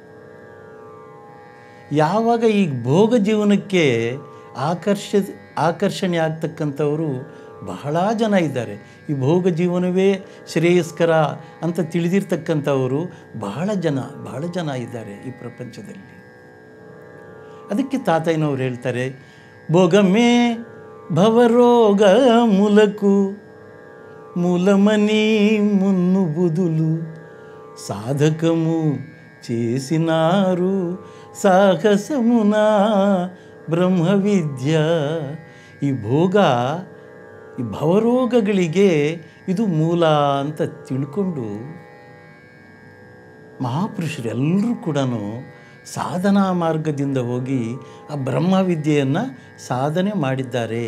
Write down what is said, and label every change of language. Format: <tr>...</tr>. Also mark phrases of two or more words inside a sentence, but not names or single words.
<kn>ಯಾವಾಗ ಈ ಭೋಗ ಜೀವನಕ್ಕೆ ಆಕರ್ಷಣೆ ಆಗ್ತಕ್ಕಂಥವರು ಬಹಳ ಜನ ಇದ್ದಾರೆ. ಈ ಭೋಗ ಜೀವನವೇ ಶ್ರೇಯಸ್ಕರ ಅಂತ ತಿಳಿದಿರ್ತಕ್ಕಂಥವರು ಬಹಳ ಜನ ಇದ್ದಾರೆ ಈ ಪ್ರಪಂಚದಲ್ಲಿ. ಅದಕ್ಕೆ ತಾತಯ್ಯನವ್ರು ಹೇಳ್ತಾರೆ,</kn> <te>భోగమే భవరోగ మూలకు మూలమని మున్ను బుదులు సాధకము చేసినారు సాహసమున బ్రహ్మ విద్య.</te> <kn>ಈ ಭೋಗ, ಈ ಭವರೋಗಗಳಿಗೆ ಇದು ಮೂಲ ಅಂತ ತಿಳ್ಕೊಂಡು ಮಹಾಪುರುಷರೆಲ್ಲರೂ ಕೂಡ ಸಾಧನಾ ಮಾರ್ಗದಿಂದ ಹೋಗಿ ಆ ಬ್ರಹ್ಮವಿದ್ಯೆಯನ್ನು ಸಾಧನೆ ಮಾಡಿದ್ದಾರೆ.</kn>